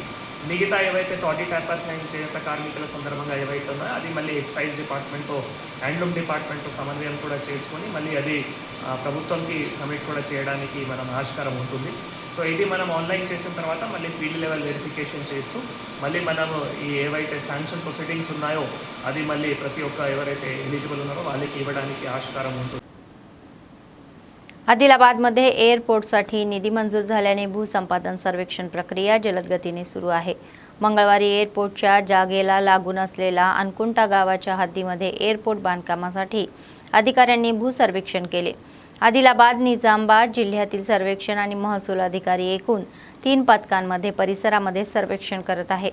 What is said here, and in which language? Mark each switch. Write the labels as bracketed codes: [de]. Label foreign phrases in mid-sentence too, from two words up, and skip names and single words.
[te] మిగతా ఏవైతే [en] toddy tappers and [te] చేనేత కార్మికుల సందర్భంగా ఏవైతే ఉన్నాయో అది మళ్ళీ [en] excise departmentతో, handloom departmentతో [te] సమన్వయం కూడా చేసుకొని మళ్ళీ అది ప్రభుత్వంకి సబ్మిట్ కూడా చేయడానికి మనం ఆస్కారం ఉంటుంది। సో ఇది మనం ఆన్లైన్ చేసిన తర్వాత మళ్ళీ [en] field level verification [te] చేస్తూ మళ్ళీ మనము ఈ ఏవైతే [en] sanction proceedings [te] ఉన్నాయో అది మళ్ళీ ప్రతి ఒక్క ఎవరైతే ఎలిజిబుల్ ఉన్నారో వాళ్ళకి ఇవ్వడానికి ఆస్కారం ఉంటుంది। [mr] आदिलाबादमध्ये एअरपोर्टसाठी निधी मंजूर झाल्याने भूसंपादन सर्वेक्षण प्रक्रिया जलद गतीने सुरू आहे. मंगळवारी एअरपोर्टच्या जागेला लागून असलेल्या अनकुंटा गावाच्या हद्दीमध्ये एअरपोर्ट बांधकामासाठी अधिकाऱ्यांनी भूसर्वेक्षण केले. आदिलाबाद, निजामाबाद जिल्ह्यातील सर्वेक्षण आणि महसूल अधिकारी एकूण 3 पथकांमध्ये परिसरामध्ये सर्वेक्षण करत आहे.